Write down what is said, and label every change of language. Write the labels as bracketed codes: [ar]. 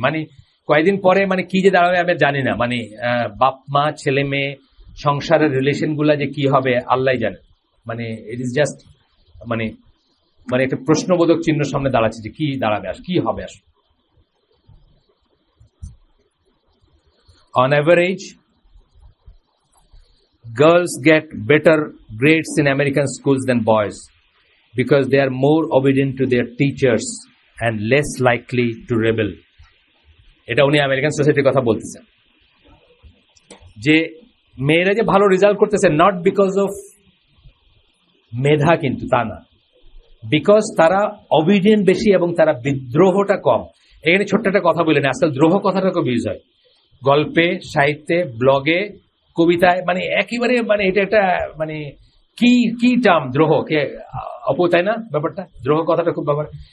[bn] মানে কয়েকদিন পরে মানে কি যে দাঁড়াবে আমি জানি না, মানে বাপ মা, ছেলে মেয়ে, সংসারের রিলেশন গুলা যে কি হবে আল্লাহ জানে। মানে [en] it is just [bn] মানে একটা প্রশ্নবোধক চিহ্ন সামনে দাঁড়াচ্ছে যে কি দাঁড়াবে, কি হবে আসলে। [en] On average, girls get better grades in American schools than boys because they are more obedient to their teachers and less likely to rebel. [bn] এটা উনি আমেরিকান সোসাইটির কথা বলতেছেন, যে মেয়েরা যে ভালো রেজাল্ট করতেছে [en] not because of [bn] মেধা, কিন্তু তা না, বিকজ তারা অবিডিয়েন্ট বেশি এবং তারা বিদ্রোহটা কম। এখানে ছোট্ট একটা কথা বলেন, আজকাল দ্রোহ কথাটা খুব ইউজ হয় গল্পে, সাহিত্যে, ব্লগে, কবিতায়, মানে একেবারে মানে এটা একটা মানে কি টার্ম দ্রোহ, কে অপু, তাই না? ব্যাপারটা দ্রোহ কথাটা খুব ব্যাপার।